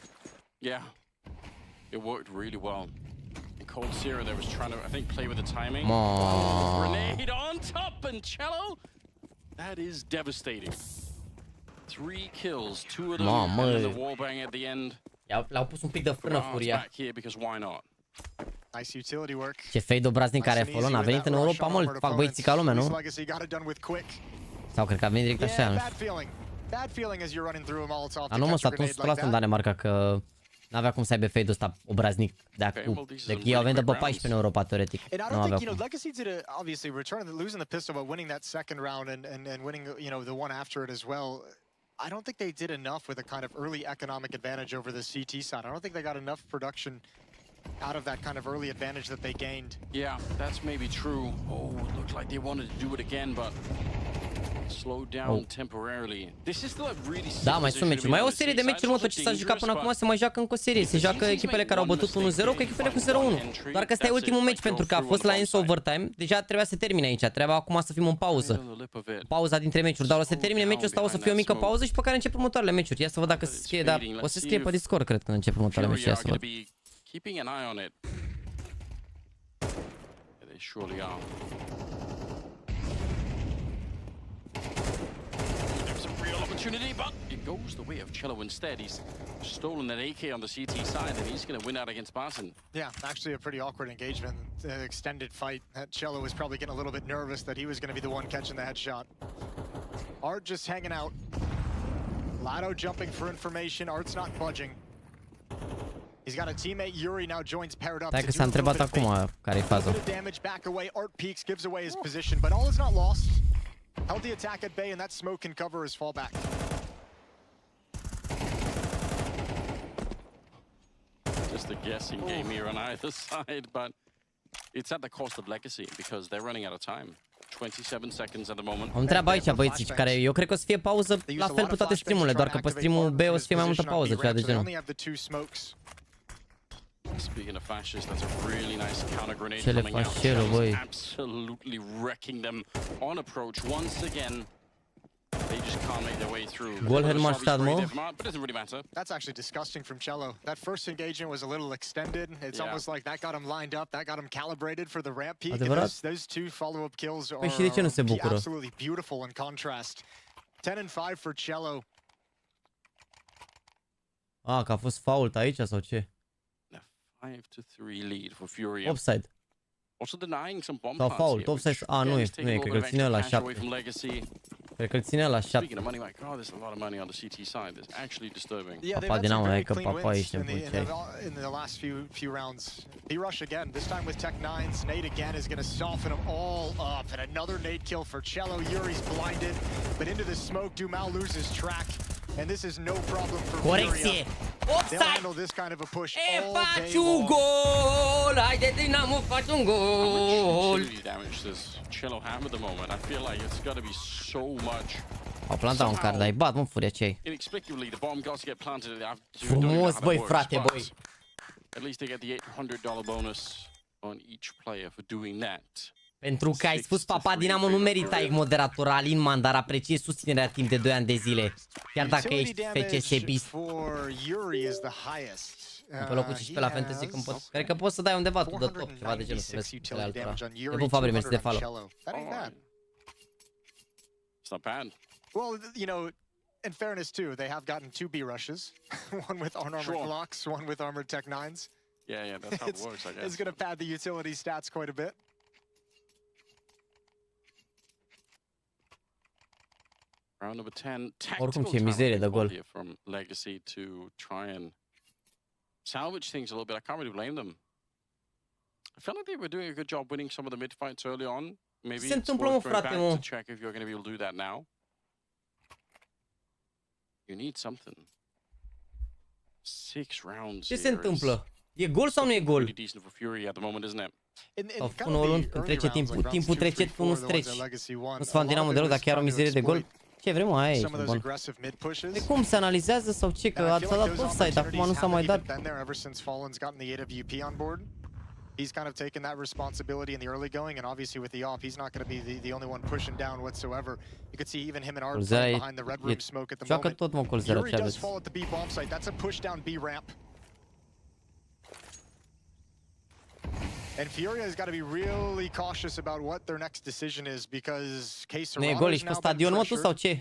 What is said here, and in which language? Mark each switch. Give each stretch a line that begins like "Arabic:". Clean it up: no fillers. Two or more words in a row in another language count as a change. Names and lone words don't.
English: Yeah, it worked really well. And Coldzera there was trying to, I think, play with the timing. Grenade on top, and Cello. That is devastating. 3 kills, 2 of them, and then the wallbang at the end.
Romanian: Le-au pus un pic de frână Furia.
English: Back here because why not? Nice utility work.
Romanian: Ce fade obraznic care Fallen, a venit în Europa, mă, fac băieții ca lumea, nu? Sau cred că a venit direct așa, nu știu. Dar nu mă, s-a tuns 100% în Danemarca că n-avea cum să aibă fade-ul ăsta obraznic de acum. Deci ei au venit după 14 în Europa, teoretic. Nu avea cum.
English: Legacy did obviously return, losing the pistol, but winning that second round and winning, you know, the one after it as well. I don't think they did enough with a kind of early economic advantage over the CT side. I don't think they got enough production out of that kind of early advantage that they gained. Yeah, that's maybe true. Oh, it looked like they wanted to do it again, but
Romanian: Da, mai sunt meciuri. Mai e o serie de meciuri, mă, tot ce s-a jucat până acum se mai joacă încă o serie. Se joacă echipele care au bătut 1-0 cu echipele cu 0-1. Doar că ăsta e ultimul meci pentru că a fost la Enso Overtime. Deja trebuia să termine aici. Trebuia acum să fim în pauză. Pauza dintre meciuri. Dar o să termine meciul ăsta, o să fie o mică pauză și pe care încep următoarele meciuri. Ia să văd dacă se scrie, dar o să scrie pe Discord, cred, când încep următoarele meciuri. Ia să văd.
English: Surely are. There's a real opportunity, but it goes the way of Cello instead. He's stolen that AK on the CT side, and he's going to win out against Barton. Yeah, actually a pretty awkward engagement. Extended fight. Cello was probably getting a little bit nervous that he was going to be the one catching the headshot. Art just hanging out. Lado jumping for information. Art's not budging. He's got a teammate. Yuri now joins paired up.
Romanian: Stai că s-a întrebat acum care e faza.
English: Damage back away. Art peeks, gives away his position, but all is not lost. Held the attack at bay, and that smoke can cover his fallback. Just a guessing game here on either side, but it's at the cost of legacy because they're running out of time. 27 seconds at the moment.
Romanian: Am întrebat aici băieții care eu cred că o să fie pauză la fel pe toate streamurile, doar că pe streamul B o să fie mai multă pauză, ceva de genul.
English: Speaking of fascists, that's a really nice counter grenade
Romanian: Cele
English: coming out.
Romanian: fascelo, băi.
English: Absolutely wrecking them on approach once again. They just can't make their way through.
Romanian: Gol Hermannstadt, mă.
English: But it doesn't really matter. That's actually disgusting from Cello. That first engagement was a little extended. It's almost like that got him lined up, that got him calibrated for the ramp peak. Those two follow-up kills are absolutely beautiful in contrast. 10-5 for Cello.
Romanian: Ah, că a fost fault aici sau ce?
English: 5-3 lead for Furia. Offside. Also denying some bomb
Romanian: sau fault, offside. Ah, nu e, cred că îl ține la 7. Cred că îl ține la 7. Papa Dinamo, hai că papa ești nebun.
English: In the last few rounds, he rush again. This time with Tech 9's nade again is going to soften them all up. And another nade kill for Cello. Yuri's blinded, but into the smoke, Dumal loses track. And this is no problem for
Romanian: Corecție!
English: They'll handle this kind of a push all day
Romanian: faci un gol! Haide Dinamo, faci un gol!
English: Damage does Cello have at the moment? I feel like it's got to be so much.
Romanian: Au plantat un card, dar îi bat, mă, furia ce-ai.
English: Inexplicably, the bomb got to get planted.
Romanian: Frumos, băi, frate, băi.
English: At least they get the $800 bonus on each player for doing that.
Romanian: Pentru că ai spus Papa Dinamo nu meritai moderator Alin Man, dar apreciez susținerea timp de 2 ani de zile. Chiar dacă ești FCS-bist. Pe locul 15 la Fantasy când pot. Cred că poți să dai undeva tu de top, ceva de genul, să vezi pe altora. E bun, Fabri, mersi de follow.
English: It's not bad. Well, you know, in fairness too, they have gotten 2 B rushes. One with unarmored Glocks, one with armored Tech 9s. Yeah, that's how it works, I guess. It's going to pad the utility stats quite a bit. Round number 10.
Romanian: Oricum ce mizerie de gol.
English: From Legacy to try and salvage things a little bit. I can't really blame them. I felt like they were doing a good job winning some of the mid fights early on. Maybe it's worth going back to check if you're going to be able to do that now. You need something. 6 rounds.
Romanian: Ce se întâmplă? E gol sau nu e gol?
English: Decent for Fury at the moment, isn't it?
Romanian: Sau până o luăm când trece timpul. Timpul trece, tu nu treci. Nu-ți fac Dinamo deloc, dacă chiar o mizerie de gol. Ce vrem, aia e bun. De cum se analizează sau ce? Că s-a dat offside, acum nu s-a mai dat.
English: He's kind of taken that responsibility in the early going, and obviously with the op, he's not going to be the only one pushing down whatsoever. You could see even him and Art behind the red room smoke at the moment. Yuri does fall at the B bomb site. That's a push down B ramp. And Furia has got to be really cautious about what their next decision is, because Caserano's now been pressured.